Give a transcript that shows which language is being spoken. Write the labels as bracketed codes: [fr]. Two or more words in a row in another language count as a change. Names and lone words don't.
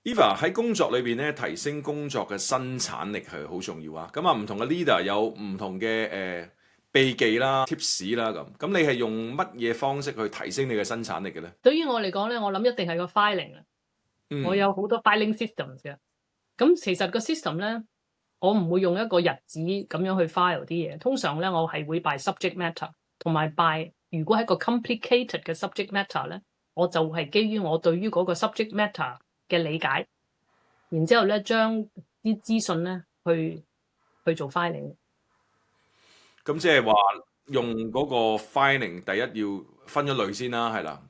[yue] Eva 喺工作裏邊咧，提升工作嘅生產力係好重要啊！咁啊，唔同嘅 leader 有唔同嘅秘技啦、tips 啦咁。你係用乜嘢方式去提升你嘅生產力嘅咧？對於我嚟講咧，我諗一定係個 filing 啊。我嗯，有好多 [en] filing systems [yue] 嘅。咁其實個 system 咧，我唔會用一個日子咁樣去 file 啲嘢。通常咧，我係會 [en] by subject matter， [yue] 同埋 by 如果係一個 complicated 嘅 [en] subject matter [yue] 咧，我就係基於我對於嗰個 [en] subject matter [yue] 嘅理解，然之後咧將啲資訊咧去做 filing。咁即係話用嗰個 filing，第一要分咗類先啦，係啦。